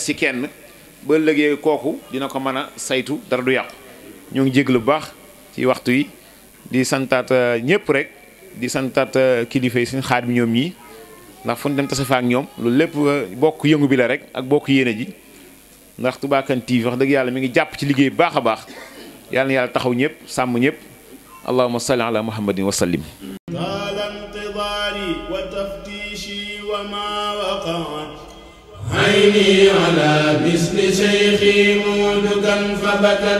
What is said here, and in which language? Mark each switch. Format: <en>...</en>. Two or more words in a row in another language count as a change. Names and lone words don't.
<wo>ci kenn ba léegi kooku dina ko mën a saytu dara du yàqu ñoo ngi jéglu bu baax ci waxtu yi di santaat ñëpp rek di santaat kilifa yi suñu xaar bi ñoom ñii ndax fu ñu dem tase fa ak ñoom loolu lépp bokk yëngu bi la rek ak bokk yéene ji ndax Touba Kane TV wax dëgg yàlla mi ngi jàpp ci liggéey baax a baax yàlla na yàlla taxaw ñëpp sàmm ñëpp</wo> <ar>اللهم صل على محمد وسلم عيني على مثل شيخي مودكا فبكت</ar>